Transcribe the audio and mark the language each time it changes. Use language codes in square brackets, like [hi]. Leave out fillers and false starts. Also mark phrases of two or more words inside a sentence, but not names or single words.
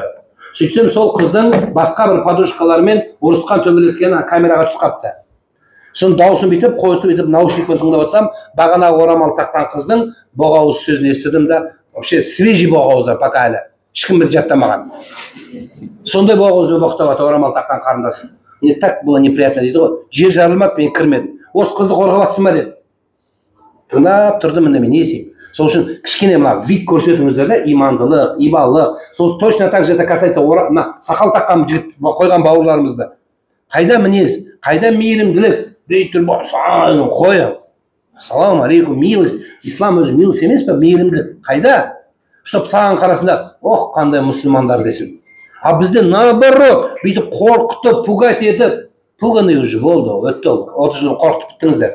[kk] Сөйтсем сол қыздың басқа бір подружкалармен ұрысқан төбелескені камераға түсіп қапты. Соның дауысын бүйтіп, қойысты бүйтіп наушникпен тыңдап отырсам, бағана орамал таққан қыздың боғауыз сөзін естідім да, [ru] вообще свежий [kk] боғауыздар пока әлі. Ешкім бір жаттамаған. Сондай боғауызбен боқтап жатыр орамал таққан қарындасым. [ru] Мне так было неприятно [kk] дейді ғой. Жер жарылмады, мен кірмедім. Осы қызды қорғап жатсың ба деді. Тыңдап тұрдым, мен не істеймін? Сол үшін кішкене мына вид көрсетіңіздер да, имандылық, ибалық. Сол [ru] точно так же это касается [kk] сақал таққан жігіт қойған бауырларымызды. Қайда мінез, қайда мейірімділік? Дейтін қойып. [ar] السلام عليكم, [kk] милость. Ислам өзі милость емес пе, мейірімділік. Қайда? ұстап саған қарасында, ох, қандай мұсылмандар десін. А бізде наоборот, бүйтіп қорқытып, пугать етіп, пуганы уже болды, өтті ол, 30 жыл қорқытып біттіңіздер.